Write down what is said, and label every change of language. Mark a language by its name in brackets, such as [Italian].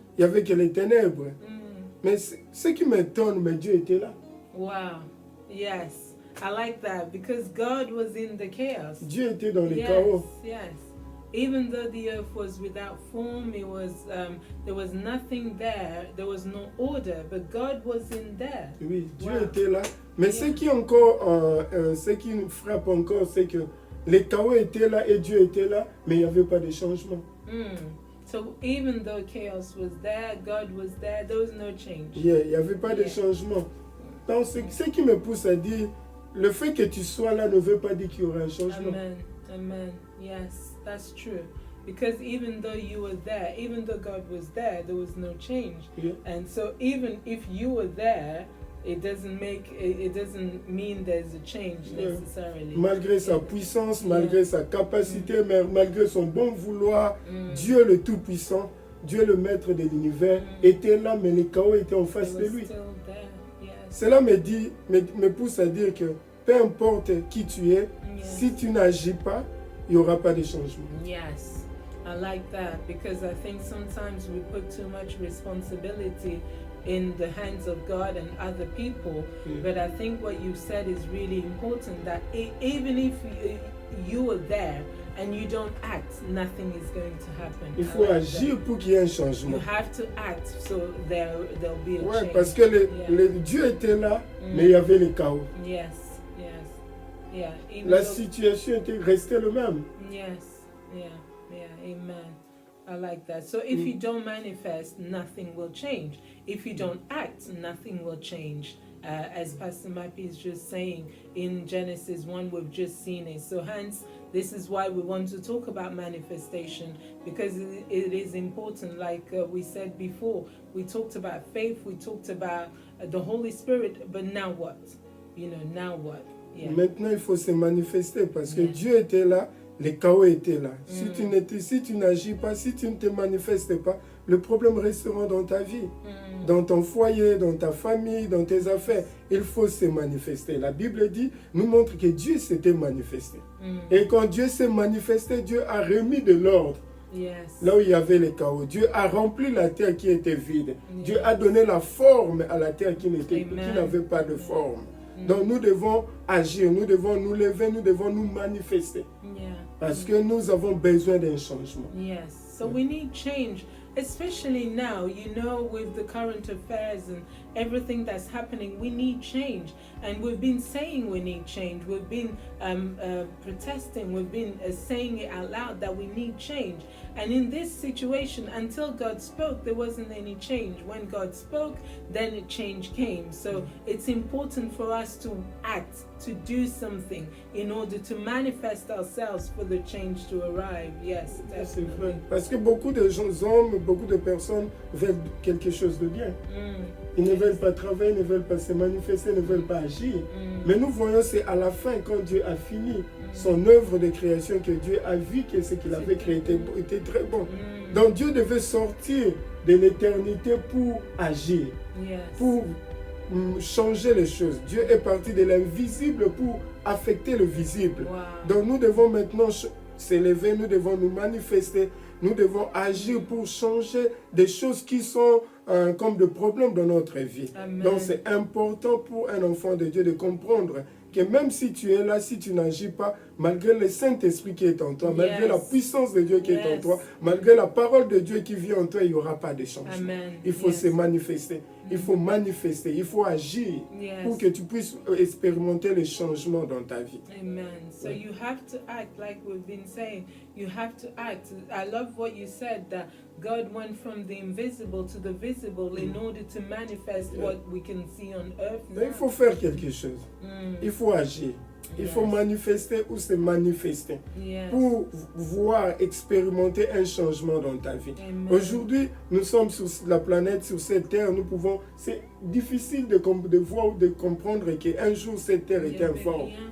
[French] Il n'y avait que les ténèbres. Mais ce qui m'étonne, mais Dieu était là. [English] Wow. Yes. I like that because God was in the chaos. [French] Dieu était dans le chaos. [English] Yes. Even though the earth was without form, it was there was nothing there. There was no order, but God was in there. [French] Oui, Dieu était là. Mais ce qui nous frappe encore, c'est que le chaos était là et Dieu était là, mais il n'y avait pas de changement. [English] So even though chaos was there, God was there. There was no change. [French] Yeah, il n'y avait pas de changement. Donc, ce qui me pousse à dire, le fait que tu sois là ne veut pas dire qu'il y aura un changement. [English] Amen. Amen. Yes, that's true. Because even though you were there, even though God was there was no change. Yeah. And so even if you were there, it doesn't mean there's a change necessarily. [French] Malgré sa puissance, malgré sa capacité, malgré son bon vouloir, Dieu le Tout-Puissant, Dieu le Maître de l'univers, était là, mais le chaos était en face de lui. Cela me pousse à dire que peu importe qui tu es, si tu n'agis pas, il n'y aura pas de changement. [English] Yes, I like that because I think sometimes we put too much responsibility in the hands of God and other people. But I think what you said is really important, that even if you are there and you don't act, nothing is going to happen. [French] Il faut agir pour qu'il y ait un changement. [English] You have to act so there'll be a change. [French] Parce que Dieu était là, mais il y avait le chaos. [English] Yes. Yeah. [French] La situation était restée le même. [English] Yes. Yeah. Amen. I like that. So if you don't manifest, nothing will change. If you don't act, nothing will change. As Pastor Mappy is just saying in Genesis 1, we've just seen it. So hence, this is why we want to talk about manifestation, because it is important. Like we said before, we talked about faith, we talked about the Holy Spirit, but now what? Now what? Yeah. [French] Maintenant, il faut se manifester parce que Dieu était là, le chaos était là. Si tu n'agis pas, si tu ne te manifestes pas, le problème restera dans ta vie, dans ton foyer, dans ta famille, dans tes affaires. Il faut se manifester. La Bible nous montre que Dieu s'était manifesté. Et quand Dieu s'est manifesté, Dieu a remis de l'ordre. Là où il y avait le chaos, Dieu a rempli la terre qui était vide. Dieu a donné la forme à la terre qui n'avait pas de forme. Donc nous devons agir, nous devons nous lever, nous devons nous manifester. Parce que nous avons besoin d'un changement. [English] Yes, so we need change, especially now, with the current affairs everything that's happening, we need change. And we've been saying we need change. We've been protesting. We've been saying it out loud that we need change. And in this situation, until God spoke, there wasn't any change. When God spoke, then a change came. So it's important for us to act, to do something in order to manifest ourselves for the change to arrive. Yes, [French] c'est vrai. [English] definitely. [French] Parce que beaucoup de hommes, beaucoup de personnes veulent quelque chose de bien. Ils ne veulent pas travailler, ne veulent pas se manifester, ne veulent pas agir. Mais nous voyons, c'est à la fin, quand Dieu a fini son œuvre de création, que Dieu a vu que ce qu'il avait créé était très bon. Donc Dieu devait sortir de l'éternité pour agir, [English] Yes. [French] pour changer les choses. Dieu est parti de l'invisible pour affecter le visible. [English] Wow. [French] Donc nous devons maintenant s'élever, nous devons nous manifester, nous devons agir pour changer des choses qui sont comme des problèmes dans notre vie. Amen. Donc c'est important pour un enfant de Dieu de comprendre que même si tu es là, si tu n'agis pas, malgré le Saint-Esprit qui est en toi, malgré la puissance de Dieu qui est en toi, malgré la parole de Dieu qui vit en toi, il n'y aura pas de changement. Amen. Il faut se manifester, il faut manifester, il faut agir pour que tu puisses expérimenter les changements dans ta vie. Amen. [English] So you have to act like we've been saying. You have to act. I love what you said, that God went from the invisible to the visible in order to manifest what we can see on earth now. [French] Mais il faut faire quelque chose. Il faut agir. Il faut manifester ou se manifester pour voir, expérimenter un changement dans ta vie. Amen. Aujourd'hui, nous sommes sur la planète, sur cette terre, nous pouvons... C'est difficile de voir ou de comprendre qu'un jour cette terre était informe.